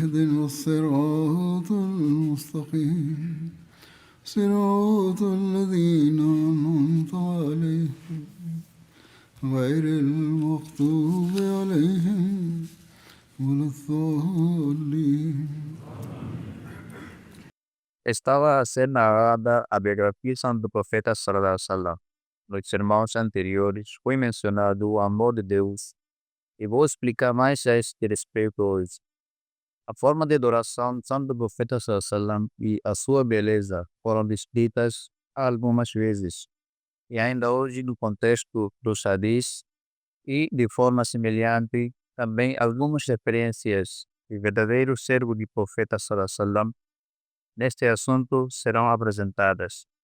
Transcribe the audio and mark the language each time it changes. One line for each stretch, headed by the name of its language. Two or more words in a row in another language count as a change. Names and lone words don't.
Arabic: اهدنا الصراط المستقيم صراط الذين أنعمت عليهم غير المغضوب عليهم ولا الضالين.
Portuguese: Estava a ser narrada a biografia do profeta
Arabic: صلى الله عليه وسلم.
Portuguese: Nos sermões anteriores foi mencionado o amor de Deus e vou explicar mais a este respeito hoje. A forma de adoração do profeta
Arabic: صلى الله عليه وسلم
Portuguese: e a sua beleza foram descritas algumas vezes e ainda hoje no contexto dos hadiths e de forma semelhante também algumas referências de verdadeiros servos do profeta
Arabic: صلى الله عليه وسلم
Portuguese: neste assunto serão apresentadas.